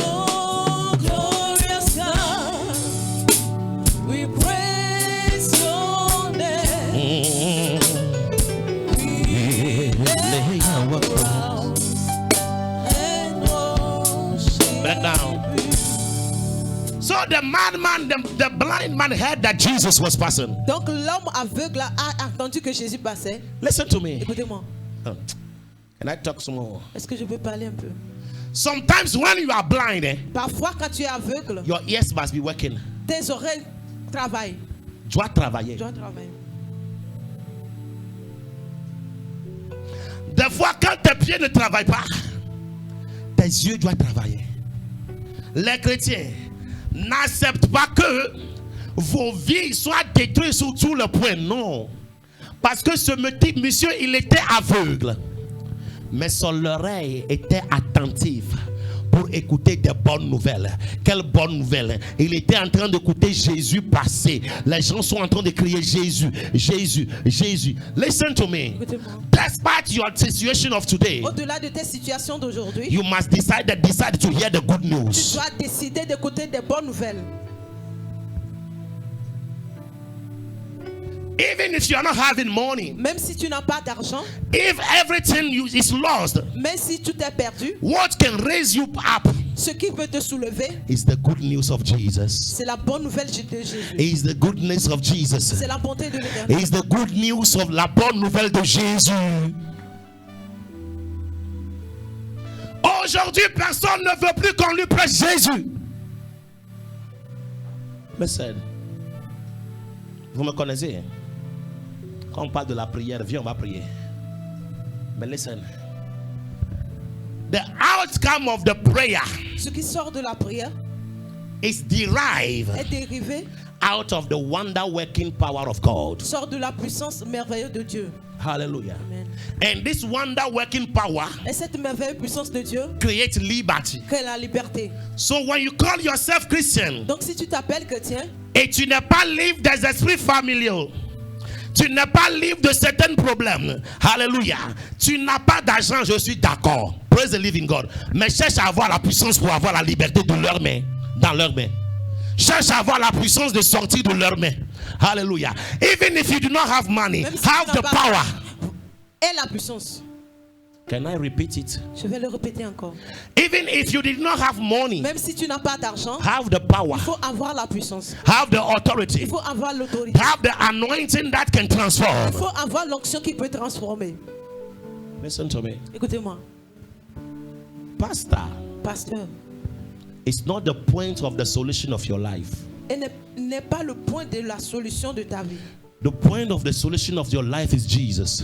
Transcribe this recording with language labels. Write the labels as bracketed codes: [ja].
[en] Oh, glorious God, we praise your name. We lay our crowns and worship Back down. So the madman, the blind man heard that Jesus was passing. [fr] Donc l'homme aveugle a entendu que Jésus passait. [en] Listen to me. [fr] Écoutez-moi, [en] Can I talk some more? [fr] est-ce que je peux parler un peu? [en] Sometimes when you are blind, [fr] Parfois quand tu es aveugle, [en] your ears must be working. [fr] tes oreilles travaillent. Tu dois travailler. Tu dois travailler. Des fois, quand tes pieds ne travaillent pas, tes yeux doivent travailler. Les chrétiens n'acceptent pas que vos vies soient détruites sur tout le point. Non. Parce que ce petit monsieur, il était aveugle. Mais son oreille était attentive pour écouter des bonnes nouvelles. Quelle bonne nouvelle! Il était en train d'écouter Jésus passer. Les gens sont en train de crier Jésus, Jésus, Jésus. [en] Listen to me. Despite your situation of today, [fr] Au-delà de tes situations d'aujourd'hui, [en] you must decide to hear the good [fr] tu [en] news. [fr] dois décider d'écouter des bonnes nouvelles. [en] Even if you are not having money, [fr] Même si tu n'as pas d'argent, [en] if everything is lost, [fr] même si tout est perdu, [en] what can raise you up [fr] ce qui peut te soulever, [en] is the good news of Jesus. [fr] c'est la bonne nouvelle de Jésus. [en] Is the goodness of Jesus. [fr] C'est la bonté de l'Éternel. [en] Is the good news of [fr] la bonne nouvelle de Jésus. Aujourd'hui, personne ne veut plus qu'on lui prêche Jésus. [en] Listen. [fr] Vous me connaissez? Quand on parle de la prière, viens, on va prier. Mais [en] listen. The outcome of the prayer [fr] Ce qui sort de la prière [en] is derived [fr] est dérivé, [en] out of the wonder working power of God. [fr] sort de la puissance merveilleuse de Dieu. Hallelujah. Amen. [en] And this wonder working power [fr] Et cette merveilleuse puissance de Dieu [en] creates liberty. [fr] crée la liberté. [en] So when you call yourself Christian, [fr] Donc si tu t'appelles chrétien, et tu n'es pas libre des esprits familiaux, tu n'es pas libre de certains problèmes, hallelujah, tu n'as pas d'argent, je suis d'accord, [en] praise the living God, [fr] mais cherche à avoir la puissance pour avoir la liberté de leurs mains, dans leurs mains. Cherche à avoir la puissance de sortir de leurs mains. Hallelujah. [en] Even if you do not have money, [fr] même si [en] have [fr] tu n'as [en] the [fr] pas [en] power. [fr] et la puissance. [en] Can I repeat it? [fr] Je vais le répéter encore. [en] Even if you did not have money, [fr] Même si tu n'as pas d'argent, [en] have the power, [fr] il faut avoir la puissance. [en] have the authority, [fr] Il faut avoir l'autorité. [en] have the anointing that can [fr] Il [en] transform. [fr] faut avoir l'onction qui peut transformer. [en] Listen to me. [fr] Écoutez-moi, [en] Pastor, [fr] pasteur, [en] it's not the point of the solution of your life. [fr] et n'est pas le point de la solution de ta vie. [en] The point of the solution of your life is Jesus.